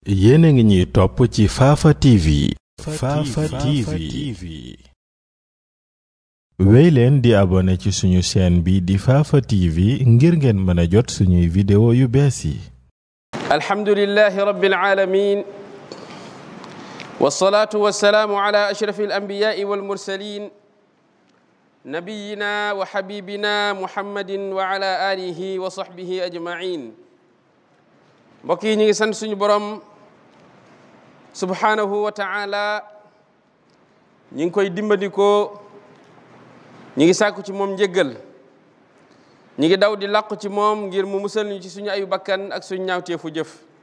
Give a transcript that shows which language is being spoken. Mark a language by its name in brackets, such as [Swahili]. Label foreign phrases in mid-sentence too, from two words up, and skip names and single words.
[Wolof] yéen a ngi ñuy topp ci Fafa TV. Fafa TV. wéy leen di abonné ci suñu chaîne bi di Fafa TV ngir ngeen mën a jot suñuy vidéo yu bees yi. [Arabic] الحمد لله رب العالمين والصلاة والسلام على أشرف الأنبياء والمرسلين نبينا وحبيبنا محمد وعلى آله وصحبه أجمعين. [Wolof] mbokk yi ñu ngi sant suñu borom [Arabic] سبحانه وتعالى, [Wolof] ñu ngi koy dimbandikoo, ñu ngi sàkku ci moom njéggal, ñu ngi daw di làqu ci moom ngir mu musal ñu ci suñu ayu bakkan ak suñu ñaawteefu jëf.